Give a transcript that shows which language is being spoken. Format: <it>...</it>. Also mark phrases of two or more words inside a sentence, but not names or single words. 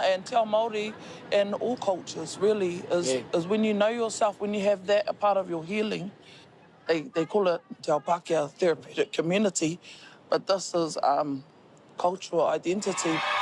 <en>And</en> <mi>te ao Māori</mi> <en>and all cultures really is when you know yourself, when you have that a part of your healing. They call it</en> <mi>te ao Pākehā</mi> <en>therapeutic community, but this is cultural identity.</en>